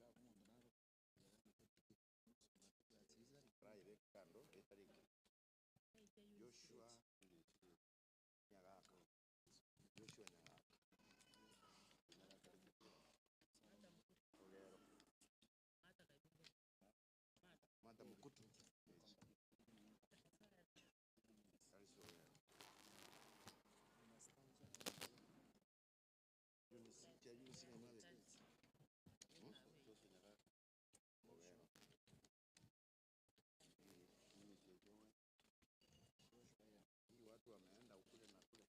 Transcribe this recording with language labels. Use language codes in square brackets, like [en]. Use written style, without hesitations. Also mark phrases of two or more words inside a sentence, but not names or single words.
[sw] Raile Kando, Etariki. Joshua Nyagaka. Ogero. Mata Mukutu. Eunice hii watu wameenda ukule na kule.